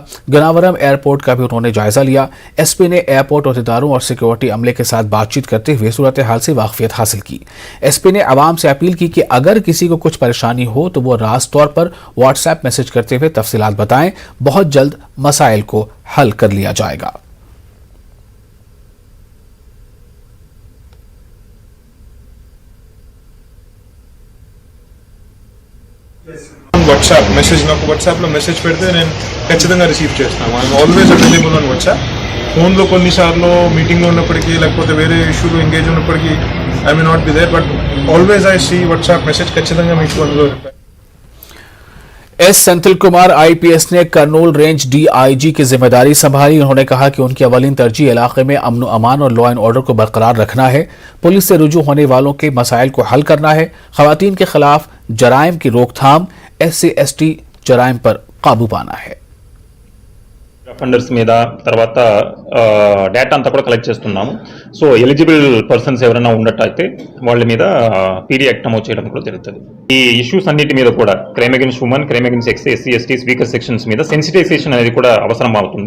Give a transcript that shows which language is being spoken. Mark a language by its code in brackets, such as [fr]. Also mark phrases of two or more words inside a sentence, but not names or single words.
[ur] گناورم ایئرپورٹ کا بھی انہوں نے جائزہ لیا۔ SP نے ایئرپورٹ عہدیداروں اور سکیورٹی عملے کے ساتھ بات چیت کرتے ہوئے صورتحال سے واقفیت حاصل کی. SP نے عوام سے اپیل کی کہ اگر کسی کو کچھ پریشانی ہو تو وہ راست طور پر واٹس ایپ میسج کرتے ہوئے تفصیلات بتائیں. بہت جلد مسائل کو حل کر لیا جائے گا. [te] వాట్సాప్ మెసేజ్ నాకు వాట్సాప్లో మెసేజ్ పెడితే నేను ఖచ్చితంగా రిసీవ్ చేస్తాను. [en] I'm always available on WhatsApp. [te] ఫోన్లో కొన్నిసార్లు మీటింగ్లో ఉన్నప్పటికీ లేకపోతే వేరే ఇష్యూలో ఎంగేజ్ ఉన్నప్పటికీ [en] I may not be there, but always I see WhatsApp message [te] ఖచ్చితంగా మీకు అందులో రిప్లై. [ur] ایس سینتھل کمار IPS نے کرنول رینج DIG کی ذمہ داری سنبھالی. انہوں نے کہا کہ ان کی اولین ترجیح علاقے میں امن امان اور [en] law and order [ur] کو برقرار رکھنا ہے. پولیس سے رجوع ہونے والوں کے مسائل کو حل کرنا ہے۔ خواتین کے خلاف جرائم کی روک تھام، SC/ST جرائم پر قابو پانا ہے. [te] ఫండర్స్ మీద తర్వాత డేటా అంతా కూడా కలెక్ట్ చేస్తున్నాము. సో [en] eligible persons [te] ఎవరైనా ఉన్నట్టయితే వాళ్ళ మీద PD యాక్ట్ నమోదు చేయడం కూడా జరుగుతుంది. ఈ ఇష్యూస్ అన్నిటి మీద కూడా [en] crime against women, crime against sex, SC/STs weaker sections [te] మీద సెన్సిటైజేషన్ అనేది కూడా అవసరం అవుతుంది.